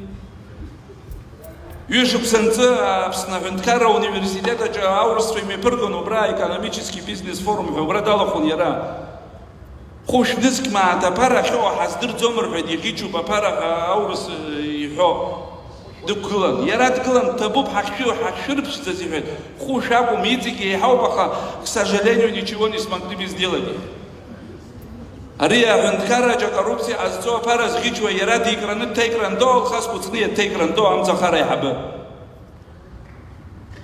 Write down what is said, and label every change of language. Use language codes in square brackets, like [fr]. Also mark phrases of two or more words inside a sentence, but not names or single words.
[ab] Ҩышықәса анҵы Аԥсны аҳәынҭқарра ауниверситет аурысцәа имеиԥыргон убра [ru] аекономический бизнес форум [ab] ҳәа убра далахәын иара. Хәышәнызқь мааҭ аԥара ахьоуа ҳаздырӡом рҳәеит, иӷьычуп аԥара ҳәа аурыс иҳәо. Дықәгылан, иара дгылан, ҭабуп ҳахьшәырԥшӡаз иҳәеит. Хәышә акәым, иҵегьы еиҳауп, аха, [ru] к сожалению, ничего не смогли бы сделать. [ab] Ари аҳәынҭқарраҿы акоррупциа ҟазҵо аԥара зӷьычуа иара дикраны дҭеикрандо, алхас хәыцны иаҭеикрандо амцахара аиҳабы.